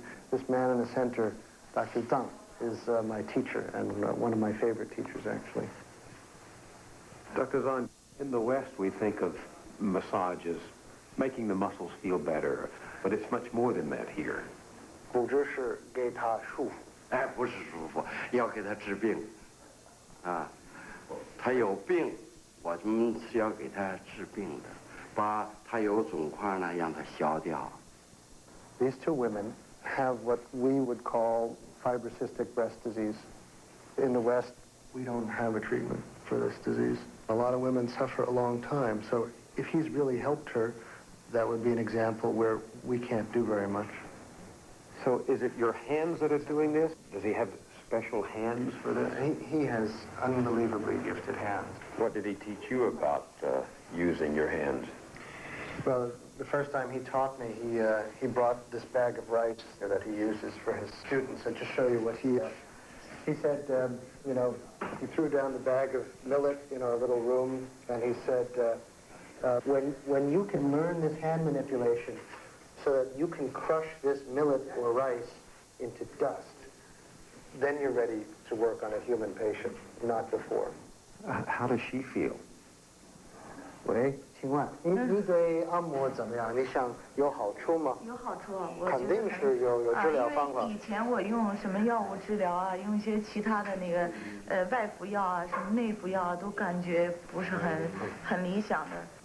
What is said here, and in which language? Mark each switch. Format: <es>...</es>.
<en>This man in the center, Dr. Zhang, is my teacher and one of my favorite teachers, actually. Dr. Zahn, in the West, we think of massage as making the muscles feel better, but it's much more than that here.</en> <zh>骨质是给他束缚。哎，不是舒服，要给他治病，啊，他有病，我们是要给他治病的，把他有肿块呢，让他消掉。</zh> <en>These two women have what we would call fibrocystic breast disease. In the West, we don't have a treatment for this disease. A lot of women suffer a long time, so if he's really helped her, that would be an example where we can't do very much. So is it your hands that are doing this? Does he have special hands for this? He has unbelievably gifted hands. What did he teach you about using your hands? Well, the first time he taught me, he brought this bag of rice that he uses for his students. And to show you what he said, you know, he threw down the bag of millet in our little room, and he said, when you can learn this hand manipulation so that you can crush this millet or rice into dust, then you're ready to work on a human patient, not before. How does she feel?</en> <zh>喂，请问你对按摩怎么样？你想有好处吗？有好处，我肯定是有治疗方法。因为以前我用什么药物治疗啊，用一些其他的那个外服药啊，什么内服药啊，都感觉不是很理想的。</zh>